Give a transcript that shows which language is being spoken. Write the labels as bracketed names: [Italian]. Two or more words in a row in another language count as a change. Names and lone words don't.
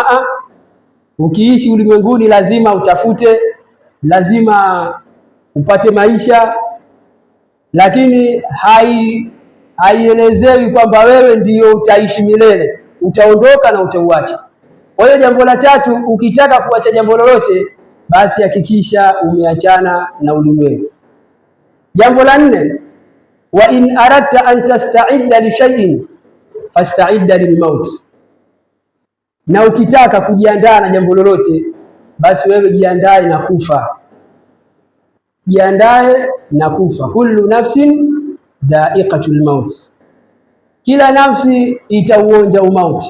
[Swahili] Ukiishi ulimwenguni lazima utafute, lazima upate maisha, lakini haielezewi kwamba wewe ndiyo utaishi milele, utaondoka na utauacha. Kwa hiyo jambo la tatu, ukitaka kuacha jambo lolote basi hakikisha umeachana na ulimwengu. Jambo la nne, [Arabic] وإن أردت أن تستعد لشيء فاستعد للموت, [Swahili] na ukitaka kujiandaa na jambo lolote basi wewe jiandae na kufa. Jiandae na kufa. [Arabic] كل نفس ذائقة الموت, [Swahili] kila nafsi itauonja umauti.